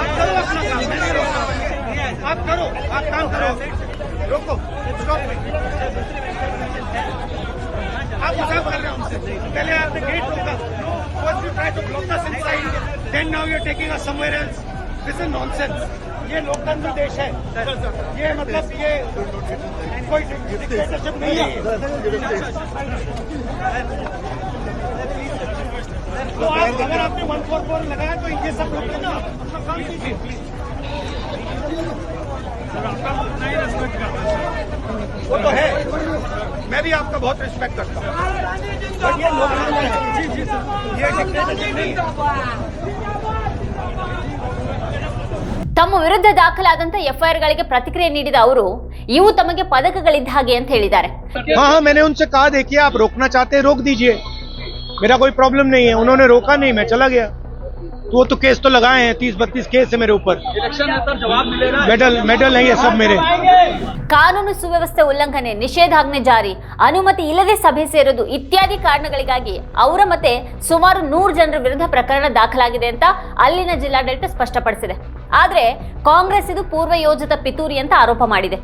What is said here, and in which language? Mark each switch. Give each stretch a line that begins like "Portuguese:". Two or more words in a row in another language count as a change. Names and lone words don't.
Hindi: आप करो अपना काम, मैं नहीं रोक रहा हूं। आप करो, आप काम करो। रोको, स्टॉप। आप मजाक कर रहे हो हमसे। पहले आपने गेट रोका,
English: first you try to block us inside, then now you're taking us somewhere else. This is nonsense.
Hindi: ये लोकतंत्र देश है। ये मतलब ये कोई डिक्टेटरशिप नहीं है। तो आप अगर आपने 144 लगाया तो ये सब लोग अपना काम कीजिए। वो तो है, मैं भी आपका बहुत रिस्पेक्ट करता हूँ, बट ये लोकतंत्र है। जी सर, ये डिक्टेटरशिप नहीं है।
Kannada: ತಮ್ಮ ವಿರುದ್ಧ ದಾಖಲಾದಂತ FIR ಗಳಿಗೆ ಪ್ರತಿಕ್ರಿಯೆ ನೀಡಿದ ಅವರು ಇವು ತಮಗೆ ಪದಕಗಳಿದ್ದ ಹಾಗೆ ಅಂತ ಹೇಳಿದ್ದಾರೆ.
Hindi: हाँ, मैंने उनसे कहा देखिए आप रोकना चाहते हैं रोक दीजिए, मेरा कोई प्रॉब्लम नहीं है। उन्होंने रोका नहीं, मैं चला गया। तो वो तो केस तो लगाए हैं, 30-32 केस है मेरे ऊपर। इलेक्शन में सर जवाब मिलेगा, मेडल है ये सब मेरे।
Kannada: ಕಾನೂನು ಸುವ್ಯವಸ್ಥೆ ಉಲ್ಲಂಘನೆ, ನಿಷೇಧಾಜ್ಞೆ ಜಾರಿ, ಅನುಮತಿ ಇಲ್ಲದೆ ಸಭೆ ಸೇರೋದು ಇತ್ಯಾದಿ ಕಾರಣಗಳಿಗಾಗಿ ಅವರ ಮತ್ತೆ ಸುಮಾರು 100 ಜನರ ವಿರುದ್ಧ ಪ್ರಕರಣ ದಾಖಲಾಗಿದೆ ಅಂತ ಅಲ್ಲಿನ ಜಿಲ್ಲಾಡಳಿತ ಸ್ಪಷ್ಟಪಡಿಸಿದೆ. ಆದ್ರೆ ಕಾಂಗ್ರೆಸ್ ಇದು ಪೂರ್ವ ಯೋಜಿತ ಪಿತೂರಿ ಅಂತ ಆರೋಪ ಮಾಡಿದೆ.